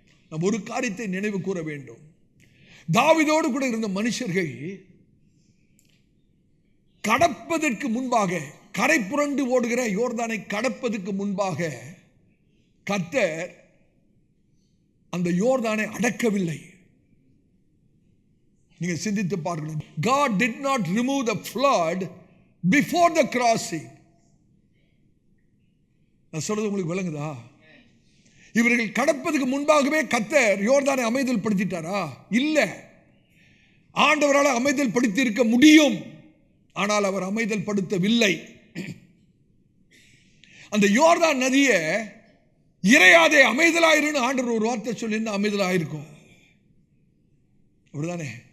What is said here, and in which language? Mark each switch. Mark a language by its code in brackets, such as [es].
[ta] நாம் ஒரு காரியத்தை நினைவு கூற வேண்டும். தாவீதோடு கூட இருந்த மனுஷர்கள் கடப்பதற்கு முன்பாக, கரை புரண்டு ஓடுகிற யோர்தானை கடப்பதற்கு முன்பாக கர்த்தர் அந்த யோர்தானை அடக்கவில்லை. நீங்க சிந்தித்து பார்க்கணும். [en] God did not remove the flood before the crossing. [ta] நான் சொல்றது உங்களுக்கு விளங்குதா? இவர்கள் கடப்பதற்கு முன்பாகவே கர்த்தர் யோர்தானை அமைதல் படுத்திட்டாரா? இல்ல. ஆண்டவரால் அமைதல் படுத்தி இருக்க முடியும், ஆனால் அவர் அமைதல் படுத்தவில்லை. அந்த யோர்தான் நதியை இறையாதே, அமைதலாயிருன்னு ஆண்டவர் ஒரு வார்த்தை சொல்லி அமைதலாயிருக்கும். அப்படிதானே?